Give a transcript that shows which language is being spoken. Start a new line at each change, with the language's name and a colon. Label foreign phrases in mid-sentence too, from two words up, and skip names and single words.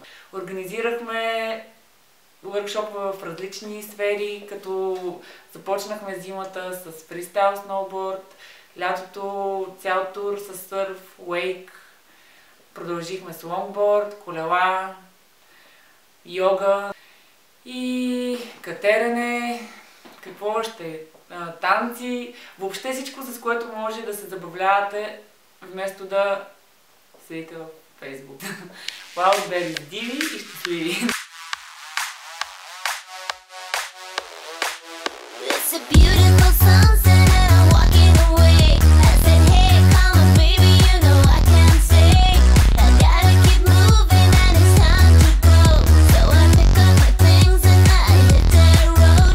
Bulgarian: Организирахме workshop в различни сфери, като започнахме зимата с фристайл сноуборд, лятото цял тур с сърф, уейк, продължихме с лонгборд, колела, йога и катерене, какво още, танци, въобще всичко, с което може да се забавлявате, вместо да седите в Facebook. Wildberries диви и щастливи!
English: It's a beautiful sunset and I'm walking away. I said, hey, come on, baby, you know I can't stay. I gotta keep moving and it's time to go. So I pick up my things and I hit that road.